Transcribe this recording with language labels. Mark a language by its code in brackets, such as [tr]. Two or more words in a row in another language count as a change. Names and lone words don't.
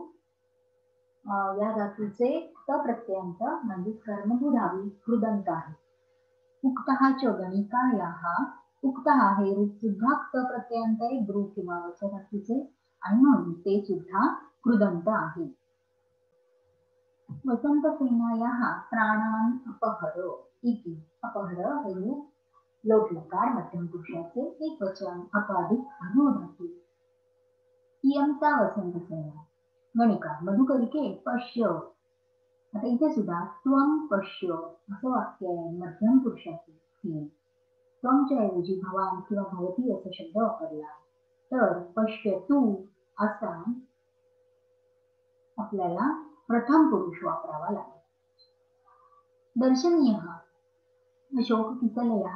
[mr] या धातूचे त प्रत्ययांत म्हणजे कर्मभूधावी कृदंत आहे. [sa] उक्तः च गणिकायाः. [mr] उक्तः हे रूप सुद्धा क्त प्रत्ययांत आहे ब्रू किंवा वच धातूचे आणि म्हणून ते सुद्धा कृदंत आहे. [sa] वसंतसेनायाः प्राणान् अपहर इति. [mr] अपहर हे रूप लोट लकार मध्यम पुरुषाचे एक वचन अपाधिक अनु धातू. [sa] इयंता वसंतसेना गणिका मधुकरिके पश्य. [mr] आता इथे सुद्धा [sa] त्वं पश्य [mr] असं वाक्य आहे मध्यम पुरुषाचे. त्वंच्या ऐवजी भवान किंवा भवती असा शब्द वापरला तर पश्य तू असा आपल्याला प्रथम पुरुष वापरावा लागेल. [sa] दर्शनीय अशोक किसलय.